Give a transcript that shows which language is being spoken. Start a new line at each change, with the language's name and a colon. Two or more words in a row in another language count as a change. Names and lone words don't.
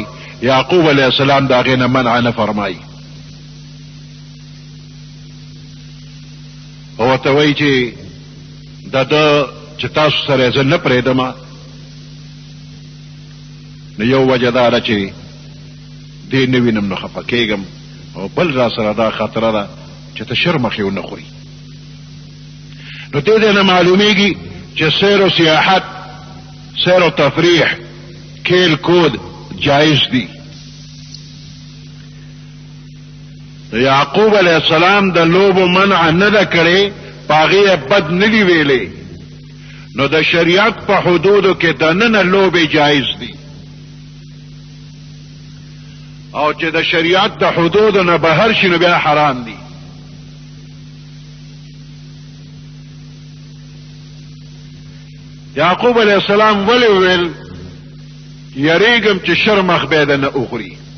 Pashto: یعقوب
Arabic: علیه السلام
Pashto: د هغې نه منع نه فرمایي او ورته وایي چې د ده چې تاسو سره زه نه پرېږدم، نو یو وجه دا ده چې دې نه وینم نو خفه کېږم، او بل را سره دا خطره ده چې ته شرمخې ونه خوري. نو دې نه معلومیږي چې سیر و سیاحت سیر و تفریح
Urdu: کھیل کود
Pashto: جائز دی. یعقوب
Arabic: علیہ السلام
Pashto: د لوبو منع نه ده کړې، پاغې بد نه دي ویلې، نو د شریعت په حدودو کې دننه لوبې جائز دي، او چې د شریعت د حدودو نه بهر شي نو بیا حرام دي. یعقوب
Arabic: علیہ السلام
Pashto: ولی ویل یریږم چې شرمخ به دنه اخوري.